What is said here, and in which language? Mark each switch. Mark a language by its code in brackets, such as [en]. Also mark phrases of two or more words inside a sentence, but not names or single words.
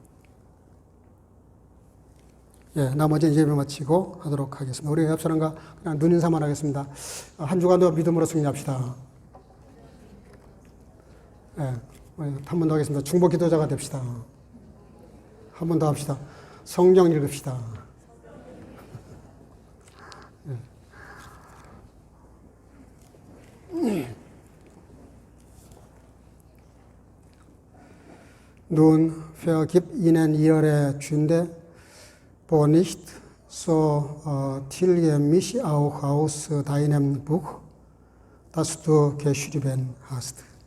[ko] 예, 나머지 예배 마치고 하도록 하겠습니다. 우리 옆 사람과 그냥 눈인사만 하겠습니다. 한 주간도 믿음으로 승리합시다. 예, 한 번 더 하겠습니다. 중보 기도자가 됩시다. 한 번 더 합시다. 성경 읽읍시다. [de] Nun vergib ihnen ihre Sünde, wo nicht, so tilge mich auch aus deinem Buch, das du geschrieben hast.